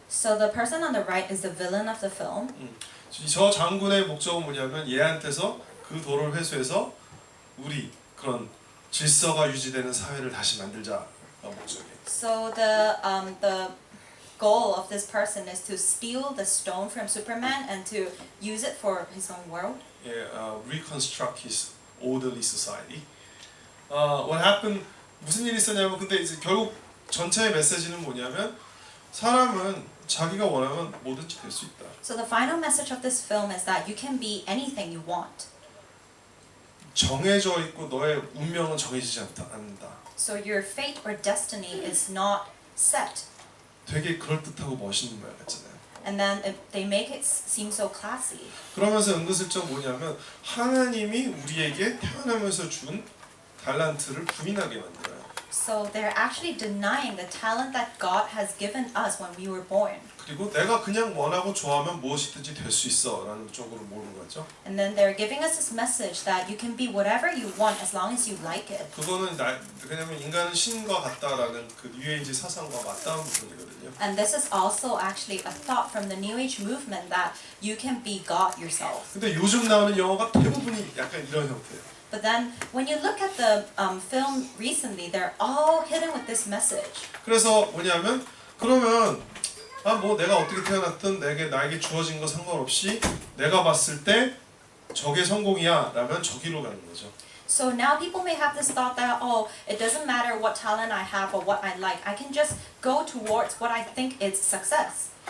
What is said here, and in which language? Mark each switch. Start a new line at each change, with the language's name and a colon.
English: So the person on the right is the villain of the film.
Korean: 저 장군의 목적은 뭐냐면 얘한테서 그 돌을 회수해서 우리 그런 질서가 유지되는 사회를 다시 만들자가 목적이에요.
English: So the goal of this person is to steal the stone from Superman and to use it for his own world. Reconstruct his orderly society. What happened?
Korean: 무슨 일이 있었냐면 근데 이제 결국 전체의 메시지는 뭐냐면 사람은 자기가 원하면 뭐든지 될 수 있다.
English: So the final message of this film is that you can be anything you want.
Korean: 정해져 있고 너의 운명은 정해지지 않는다.
English: So your fate or destiny is not set.
Korean: 되게 그럴듯하고 멋있는 말 같잖아요.
English: And then they make it seem so classy.
Korean: 그러면서 은근슬쩍 뭐냐면 하나님이 우리에게 태어나면서 준 달란트를 부인하게 만들어요.
English: So they're actually denying the talent that God has given us when we were born.
Korean: 그리고 내가 그냥 원하고 좋아하면 무엇이든지 될 수 있어라는 쪽으로 모르는 거죠.
English: And then they're giving us this message that you can be whatever you want as long as you like it.
Korean: 그거는 왜냐면 인간은 신과 같다라는 그 뉴에이지 사상과 맞닿은 부분이거든요.
English: And this is also actually a thought from the New Age movement that you can be God yourself.
Korean: 근데 요즘 나오는 영화가 대부분이 약간 이런 형태예요.
English: But then when you look at the film recently, they're all hidden with this message.
Korean: 그래서 뭐냐면 그러면 뭐 내가 어떻게 태어났든 나에게 주어진 거 상관없이 내가 봤을 때 저게 성공이야 라면 저기로 가는 거죠.
English: So now people may have this thought that, oh, it doesn't matter what talent I have or what I like. I can just go towards what I think is success.